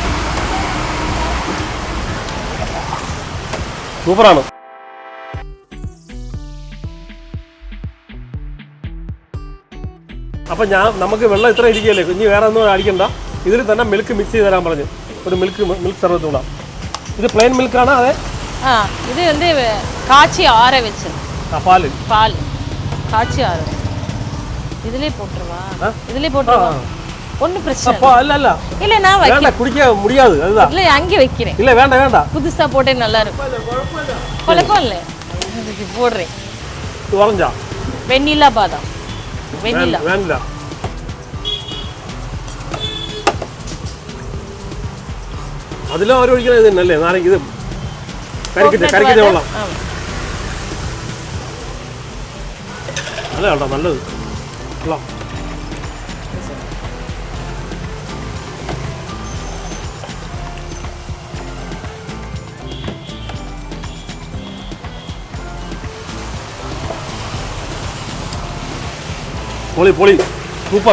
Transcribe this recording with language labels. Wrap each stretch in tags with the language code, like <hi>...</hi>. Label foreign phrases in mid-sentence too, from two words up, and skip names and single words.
<ml>സൂപ്പറാണ്. അപ്പം നമുക്ക് വെള്ളം ഇത്ര ഇരിക്കുകയല്ലേ, ഇനി വേറെ ഒന്നും അടിക്കണ്ട. ഇതിൽ തന്നെ</ml> <en>milk mix</en> <ml>ചെയ്ത് തരാൻ പറഞ്ഞു. ഒരു മിൽക്ക് സർബത്ത് കൂടാ. ഇത് പ്ലെയിൻ മിൽക്കാണ്? അതെ,</ml> <ta>ഇത് வந்து காய்ச்சி ஆற வச்சு.</ta> <ml>പാല്</ml> <ta>காய்ச்சி ஆற வச்சு. ഇതിലേ போட்டுருவா. ஒன்றும் பிரச்சனை இல்ல இல்ல, நான் வைக்கிறேன். குடிக்க முடியாது, அதுதான். இல்ல, அங்கே வைக்கிறேன். இல்ல, வேண்டாம். புதுசா போட்டே நல்லா இருக்கும். குழப்பம் இல்லை, இதுக்கு போடுறேன். இது வரைஞ்சா வெண்ணிலா பாதாம். வெண்ணிலா</ta> <ml>അതിലും അവർ ഒഴിക്കുന്നത് ഇത് തന്നെയല്ലേ? നാരങ്ങ ഇത് കരിക്കിന്റെ വെള്ളം അല്ല കേട്ടോ, നല്ലത്. വെള്ളം പൊളി സൂപ്പർ.</ml>